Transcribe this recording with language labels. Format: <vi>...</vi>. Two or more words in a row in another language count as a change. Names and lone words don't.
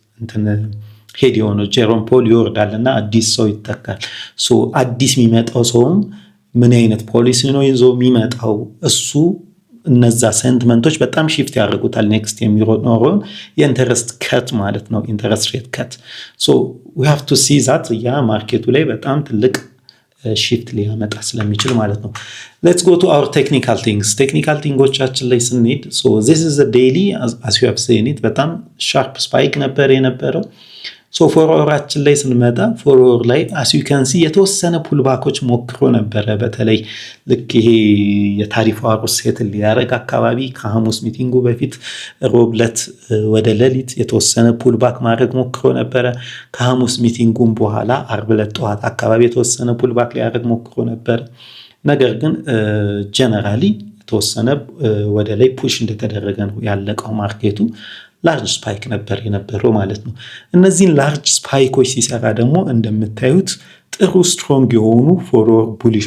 <am>ሄድ የሆነው ጄሮም ፖል ይወርዳልና አዲስ ሰው ይተካል። ሶ አዲስ የሚመጣው ሰውም ምን አይነት ፖሊሲ ነው ይዞ የሚመጣው እሱ እነዛ ሴንቲመንቶች በጣም ሺፍት ያደርጉታል ኔክስት የሚኖረውን</am> <en>interest cut</en> <am>ማለት ነው፣</am> <en>interest rate cut።</en> <am>ሶ</am> <en>we have to see that</en> <am>ያ ማርኬቱ ላይ በጣም ትልቅ ሺፍት ሊያመጣ ስለሚችል ማለት ነው።</am> <en>let's go to our technical things። technical things</en> <am>ላይ ስንሄድ</am> <en>so this is the daily as you have seen it</en> <am>በጣም</am> <en>sharp spike</en> <am>ነበር የነበረው። ሶ ፎርወራችን ላይ ስንመጣ ፎርወር ላይ</am> <en>as you can see</en> <am>የተወሰነ ፑልባኮች ሞክሮ ነበረ። በተለይ ልክ ይሄ</am> <en>tariff war</en> <am>ሴትል ሊያደርግ አካባቢ ከሐሙስ ሚቲንጉ በፊት ሮብለት ወደ ሌሊት የተወሰነ ፑልባክ ማድረግ ሞክሮ ነበረ። ከሐሙስ ሚቲንጉም በኋላ አርብ ዕለት ጠዋት አካባቢ የተወሰነ ፑልባክ ሊያደርግ ሞክሮ ነበረ። ነገር ግን ጀነራሊ የተወሰነ ወደ ላይ ፑሽ እንደተደረገ ነው ያለቀው ማርኬቱ።</am> <en>large spike</en> <am>ነበር የነበረው ማለት ነው። እነዚህን</am> <en>large spikes</en> <am>ሲሰራ ደግሞ እንደምታዩት ጥሩ ስትሮንግ የሆኑ</am> <en>forward bullish</en>